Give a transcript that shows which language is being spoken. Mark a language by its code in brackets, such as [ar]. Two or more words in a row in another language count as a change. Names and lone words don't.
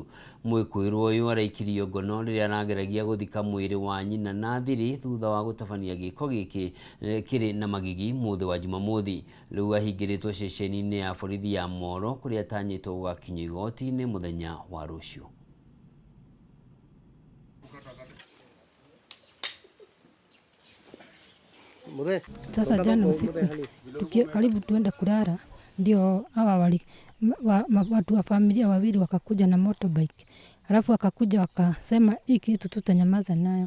[ki] Mwĩkũĩrwo ũyũ araikirio ngono rĩrĩa arageragia gũthika mwĩrĩ wa nyina na thiri thutha wa gũtabania gĩko gĩkĩ kĩrĩ na magigi mũthĩ wa Jumamothi. Rĩu ahingĩrĩtwo ceceni-inĩ ya borithi ya Moro kũrĩa atanyĩtwo gũgakinyio igoti-inĩ mũthenya wa rũciũ. [sw] Sasa jana usiku karibu tuende kulala, ndio hawa watu wa familia wawili wakakuja na motorbike, alafu wakakuja wakasema hii kitu tutanyamaza nayo.